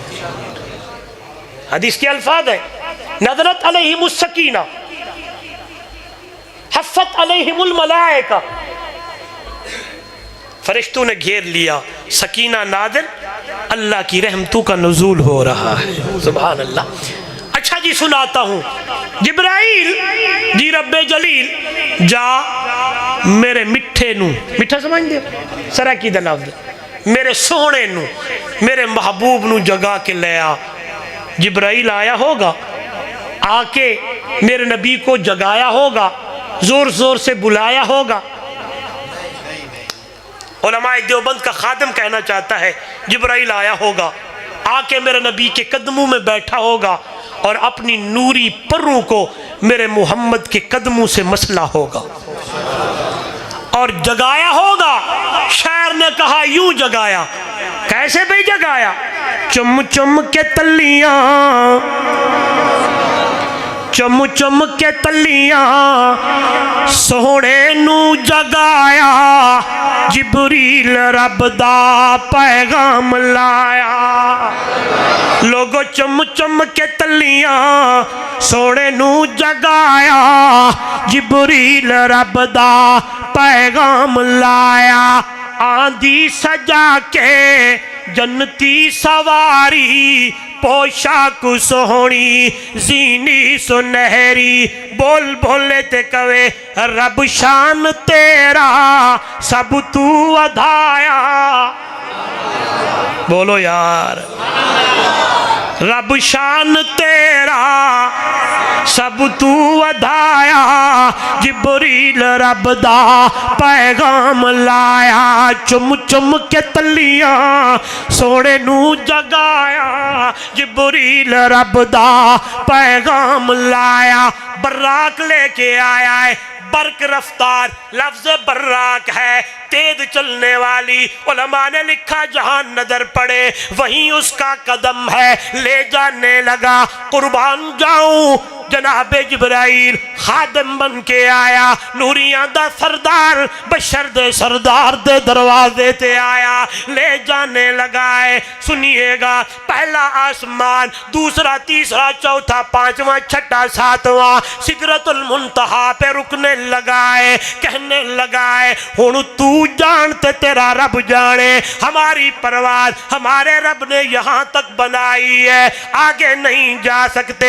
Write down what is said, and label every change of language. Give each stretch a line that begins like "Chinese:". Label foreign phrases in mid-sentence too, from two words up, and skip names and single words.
Urdu: حدیث کے الفاظ ہے
Arabic: نزلت علیہم السکینہ حفت علیہم الملائکہ،
Urdu: فرشتوں نے گھیر لیا، سکینہ نازل، اللہ کی رحمتوں کا نزول ہو رہا ہے، سبحان اللہ۔ اچھا جی سناتا ہوں،
Punjabi: جبرائیل جی رب جلیل جا میرے مٹھے نو، مٹھا سمجھ دے سرکی دا لفظ، میرے سونے نو، میرے محبوب نو جگا کے لے آ۔
Urdu: جبرائیل آیا ہوگا، آ کے میرے نبی کو جگایا ہوگا، زور زور سے بلایا ہوگا۔ علماء دیوبند کا خادم کہنا چاہتا ہے جبرائیل آیا ہوگا، آ کے میرے نبی کے قدموں میں بیٹھا ہوگا اور اپنی نوری پروں کو میرے محمد کے قدموں سے مسلا ہوگا اور جگایا ہوگا۔ شاعر نے کہا یوں جگایا، کیسے بھی جگایا؟
Punjabi: چم چم کے تلیاں، چم چم کے تلیاں سونے نو جگایا، جبریل رب دا پیغام لایا۔ لوگو چم چم کے تلیاں سونے نو جگایا، جبریل رب دا پیغام لایا۔ آندھی سجا کے جنتی سواری، پوشاک سہونی زینی سنہری، بول بولے تے کوے رب شان تیرا سب تو ودھایا۔ بولو یار، رب شان تیرا سب تو ودھایا، جبریل رب دا پیغام لایا۔ چم چم کے تلیاں سونے نو جگایا، جبریل رب دا پیغام لایا۔
Urdu: براق لے کے آیا ہے، برق رفتار، لفظ براق ہے تیز چلنے والی۔ علماء نے لکھا جہاں نظر پڑے وہیں اس کا قدم ہے، لے جانے لگا۔ قربان جاؤں جناب جبرائیل خادم بن کے آیا،
Punjabi: نوریاں دا سردار بشر دے سردار دے دروازے تے آیا، لے جانے لگائے۔
Urdu: سنیے گا، پہلا آسمان، دوسرا، تیسرا، چوتھا، پانچواں، چھٹا، ساتواں، سدرۃ المنتہا پہ رکنے لگائے، کہنے لگائے
Punjabi: ہن تو جانتے تیرا رب جانے،
Urdu: ہماری پرواز ہمارے رب نے یہاں تک بنائی ہے، آگے نہیں جا سکتے۔